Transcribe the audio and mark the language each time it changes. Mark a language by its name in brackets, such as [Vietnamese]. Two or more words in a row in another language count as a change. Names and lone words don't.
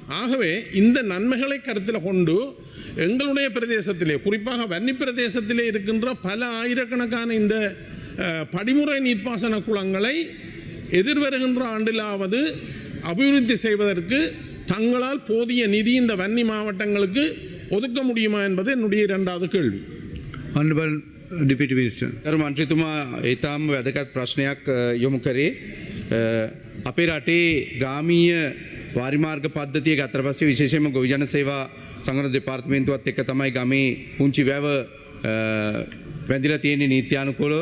[Tamil] ஆகவே இந்த நன்மைகளை கருத்தில் கொண்டு எங்களுடைய பிரதேசத்திலே, குறிப்பாக வன்னி பிரதேசத்திலே இருக்கின்ற பல ஆயிரக்கணக்கான இந்த படிமுறை நீர்ப்பாசன குளங்களை எதிர்வருகின்ற ஆண்டிலாவது அபிவிருத்தி செய்வதற்கு தங்களால் போதிய நிதி இந்த வன்னி மாவட்டங்களுக்கு ஒதுக்க முடியுமா என்பது என்னுடைய இரண்டாவது கேள்வி. [English] Honorable Deputy Minister. [Sinhala] කරු මන්ත්‍රීතුමා ඊටාම වැදගත් ප්‍රශ්නයක් යොමු කරේ. අපේ රටේ ගාමීය වාරිමාර්ග පද්ධතිය ගත්තට පස්සේ විශේෂයෙන්ම ගොවිජන සේවා සංවර්ධන දෙපාර්තමේන්තුවත් එක්ක තමයි ගමේ පුංචි වැව වැඳිලා තියෙන්නේ නීත්‍යානුකූලව.